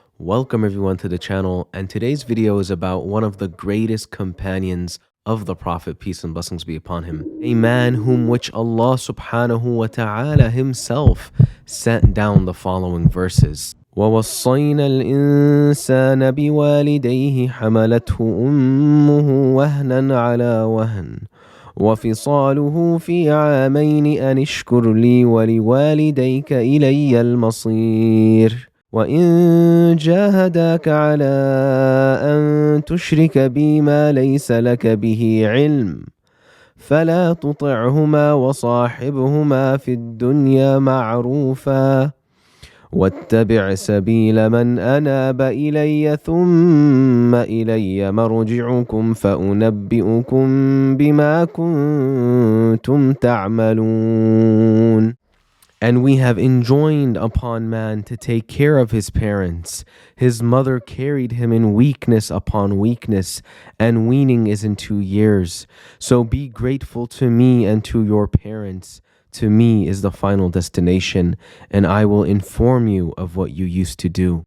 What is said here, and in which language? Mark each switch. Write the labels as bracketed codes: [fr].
[en] Welcome everyone to the channel, and today's video is about one of the greatest companions of the Prophet, peace and blessings be upon him. A man whom which Allah subhanahu wa ta'ala himself sent down the following verses. [ar] وَوَصَّيْنَا الْإِنسَانَ بِوَالِدَيْهِ حَمَلَتْهُ أُمُّهُ وَهْنًا عَلَى وَهْنٍ وفصاله في عامين أن اشكر لي ولوالديك إلي المصير وإن جاهداك على أن تشرك بي ما ليس لك به علم فلا تطعهما وصاحبهما في الدنيا معروفا واتبع سبيل من أناب إلي ثم إلي مرجعكم فأنبئكم بما كنتم تعملون. [en] And we have enjoined upon man to take care of his parents. His mother carried him in weakness upon weakness, and weaning is in 2 years. So be grateful to me and to your parents. To me is the final destination, and I will inform you of what you used to do.